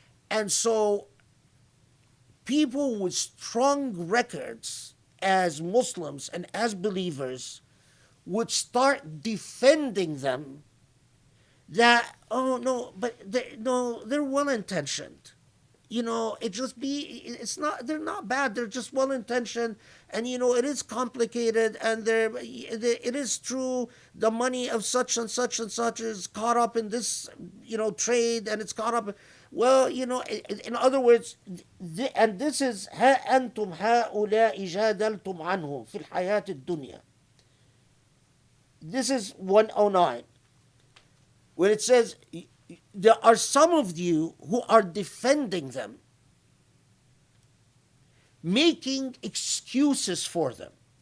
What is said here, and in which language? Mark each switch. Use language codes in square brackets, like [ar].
[en] And so people with strong records as Muslims and as believers would start defending them, that, oh no, but they're well-intentioned. It's not, they're not bad, they're just well-intentioned, and it is complicated, and it is true, the money of such and such and such is caught up in this, trade, and it's caught up. Well, in other words, and this is [ar] ها أنتم هؤلاء جادلتم عنهم في الحياة الدنيا. [en] This is 109, where it says, there are some of you who are defending them, making excuses for them.